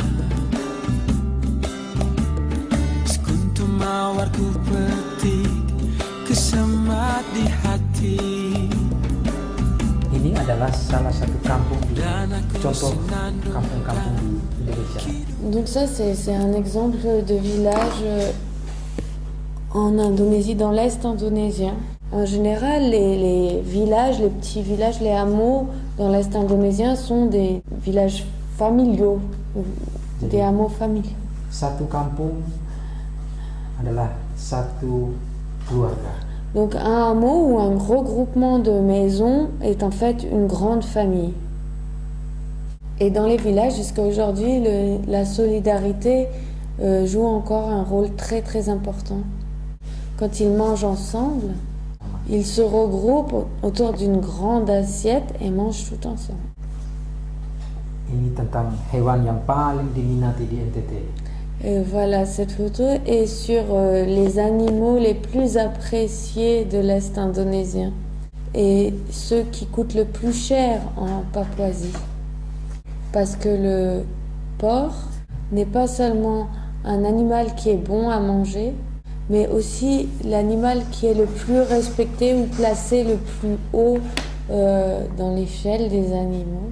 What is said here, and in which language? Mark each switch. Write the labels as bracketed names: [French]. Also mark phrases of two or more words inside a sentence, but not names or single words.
[Indonesian] Sekuntum mawar ku petik kesemat di hati. Ini adalah salah satu kampung di contoh kampung-kampung di Indonesia. [French] Donc ça c'est un exemple de village en Indonésie, dans l'Est indonésien. En général, les villages, les petits villages, les hameaux dans l'Est indonésien sont des villages familiaux, des hameaux familiaux. [Indonesian] Satu kampung adalah satu keluarga. [French] Donc un hameau ou un gros groupement de maisons est en fait une grande famille. Et dans les villages, jusqu'à aujourd'hui, la solidarité joue encore un rôle très très important. Quand ils mangent ensemble, ils se regroupent autour d'une grande assiette et mangent tout ensemble. [Indonesian] Ini tentang hewan yang paling diminati di NTT. [French] Et voilà, cette photo est sur les animaux les plus appréciés de l'Est indonésien et ceux qui coûtent le plus cher en Papouasie. Parce que le porc n'est pas seulement un animal qui est bon à manger, mais aussi l'animal qui est le plus respecté ou placé le plus haut dans l'échelle des animaux.